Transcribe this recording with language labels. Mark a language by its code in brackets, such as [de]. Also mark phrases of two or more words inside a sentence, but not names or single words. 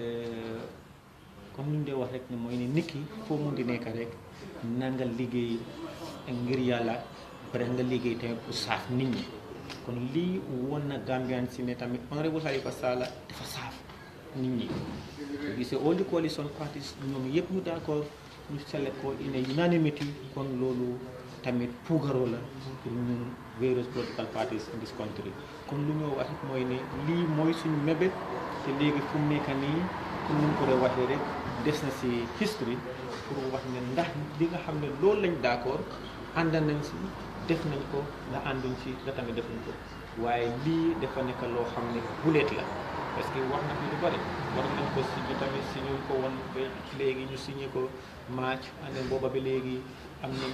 [wo] comme ni ñu dee wax rek ne mooy ne nit ki foo mun di nekk rek na nga liggéey ngir yàlla pare nga liggéey tamit pour saaf nit ñi kon lii woon na Gambian si ne tamit honorable Khalifa Sallah dafa saaf nit ñi gisee [en] all the coalition parties [wo] ñoom yëpp ñu d'accord ñu select ko [en] in a unanimity [wo] kon loolu tamit puugaroo la pour ñun [en] various political parties in this country [wo] kon lu ñoo wax mooy ne lii mooy suñu mébét te léegi fu mu nekk nii comme ni ñu ko doon waxee rek des na si history pour wax ne ndax li nga xam ne loolu lañ d'accord ànd nañ si def nañ ko nga ànduñ si nga tamit defuñ ko waaye lii dafa nekk loo xam ne buleet la parce que wax na fi lu bari war nañ ko signé tamit signé ko woon ba léegi ñu signé ko match ande booba ba léegi am nañ